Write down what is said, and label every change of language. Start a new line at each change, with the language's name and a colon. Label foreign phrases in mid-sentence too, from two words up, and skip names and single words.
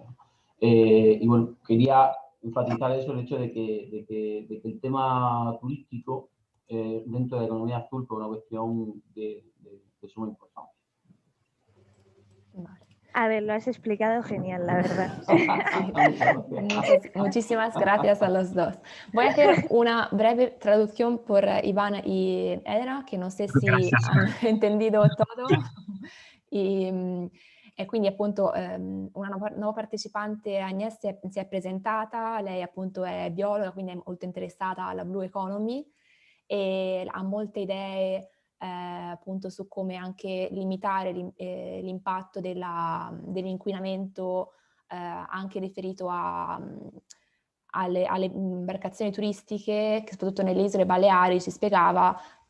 Spanish: Y bueno, quería enfatizar eso, el hecho de que el tema turístico dentro de la economía azul fue una cuestión de suma importancia. Vale. A ver, lo has explicado genial, la verdad. Muchísimas gracias a los dos. Voy a hacer una breve traducción por Iván y Edna,
Italian: che non so se hanno
Spanish: entendido todo.
Italian: E quindi appunto una nuova partecipante, Agnès, si è presentata, lei appunto è biologa, quindi è molto interessata alla
English: Blue Economy
Italian: e ha molte idee appunto su come anche limitare l'impatto dell'inquinamento anche riferito alle imbarcazioni turistiche, che soprattutto nelle isole Baleari, si spiegava,